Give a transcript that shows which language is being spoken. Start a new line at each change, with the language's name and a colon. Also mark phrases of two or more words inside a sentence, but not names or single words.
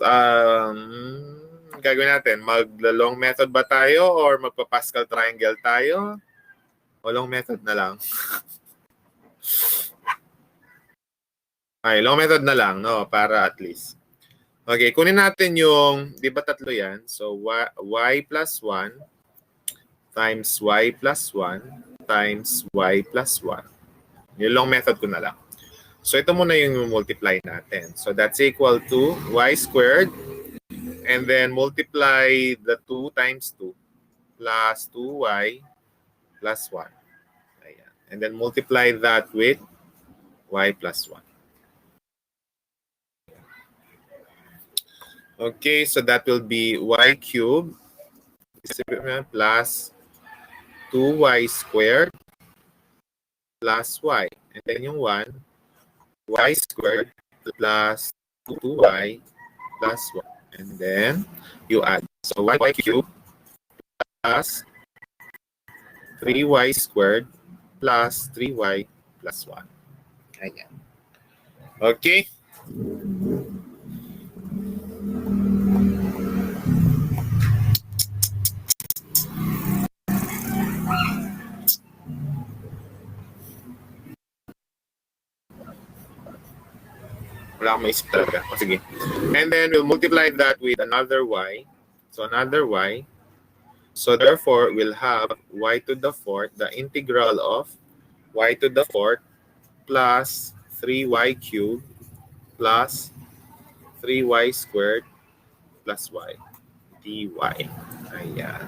Filipino: Gagawin natin, magla-
English: long method
Filipino: ba tayo or magpa-Pascal triangle tayo? O
English: long method
Filipino: na lang? Okay,
English: long method
Filipino: na lang, no? Para
English: at least.
Filipino: Okay, kunin natin yung, di ba tatlo yan?
English: So, y plus 1 times y plus 1 times y plus 1.
Filipino: Yung
English: long method
Filipino: ko na lang. So, ito muna yung multiply natin.
English: So, that's equal to y squared and then multiply the 2 times 2 plus 2y plus 1.
Filipino: Ayan.
English: And then multiply that with y plus 1. Okay, so that will be y cubed plus 2y squared plus y. And then yung 1, y squared plus 2y plus 1. And then you add. So y cubed plus 3y squared plus 3y plus 1.
Filipino: Ayan. Okay. Wala akong maisip talaga. O, sige.
English: And then we'll multiply that with another y. So another y. So therefore, we'll have y to the fourth, the integral of y to the fourth plus 3y cubed plus 3y squared plus y dy.
Filipino: Ayan.